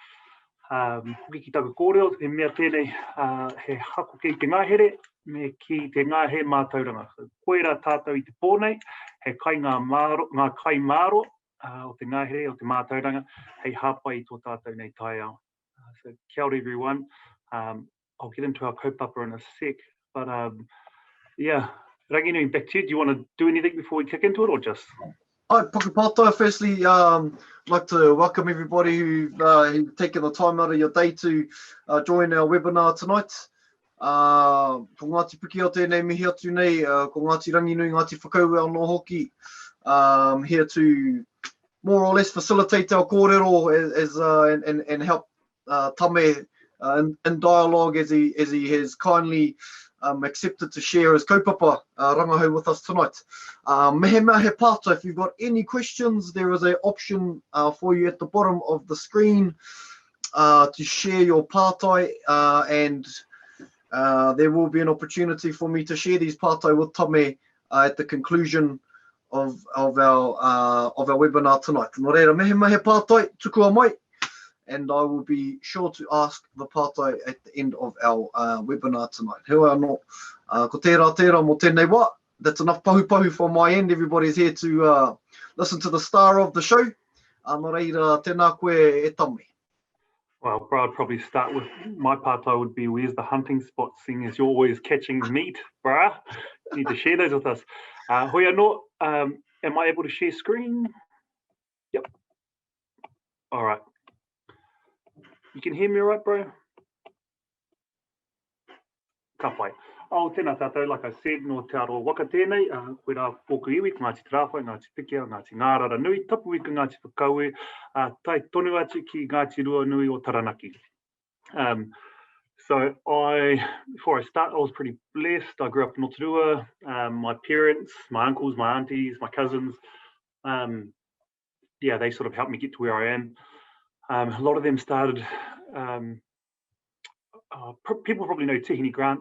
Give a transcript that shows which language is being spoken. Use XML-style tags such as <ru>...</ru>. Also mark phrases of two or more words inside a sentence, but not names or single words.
<mi>Hoki ki taku kōrero, he mea tēnei, he hako ki te ngahere, me ki te ngahe mātauranga. Koera tātou i te pōnei, he kai ngā kai māro, o te ngahere, o te mātauranga, hei hāpai i tō tātou nei tai ao.</mi> <en>So,</en> <mi>kia ora</mi> <en>everyone. I'll get into our kaupapa in a sec, but yeah, Ranginui, back to you. Do you want to do anything before we kick into it, or just? Hi, Pukapata. Firstly, I'd like to welcome everybody who've taken the time out of your day to join our webinar tonight.</en> <mi>Ko Ngāti Pikiao tēnei mihi atu nei, ko Ngāti Ranginui, Ngāti Whakaua anō hoki,</mi> <en>here to more or less facilitate our kōrero and help Tame in dialogue as he has kindly accepted to share his</en> <mi>kaupapa rangahau</mi> <en>with us tonight.</en> <mi>Mehe mea he pāta,</mi> <en>if you've got any questions, there is an option for you at the bottom of the screen to share your pātai, and there will be an opportunity for me to share these pātai with Tame at the conclusion of our webinar tonight.</en> <mi>Nō reira, mehe mea he pātai, tukua mai.</mi> <en>And I will be sure to ask the pātai at the end of our webinar tonight.</en> <mi>Hewa anō, ko tērā mō tēnei wā.</mi> <en>That's enough pahu from my end. Everybody's here to listen to the star of the show.</en> <mi>Nō reira, tēnā koe e Tame.</mi> <en>Well, bro, I'd probably start with my pātai would be, where's the hunting spot, seeing as you're always catching meat, bruh. You need to share those with us.</en> <mi>Hoi anō,</mi> <en>am I able to share screen? Yep. All right. You can hear me all right, bro?</en> <mi>Ka pai. Tēnā tātou,</mi> <en>like I said,</en> <mi>no Te Arawa waka tēnei, koe rā pōku iwi, Ngāti Tarāwhai, Ngāti Pikiao, Ngāti Ngārara nui, tapu i ka Ngāti Whakaue, tai tonu atu ki Ngāti Rua nui o Taranaki.</mi> <en>So before I start, I was pretty blessed. I grew up in Rotorua. My parents, my uncles, my aunties, my cousins, yeah, they sort of helped me get to where I am. A lot of them started, people probably know Tihini Grant.</en>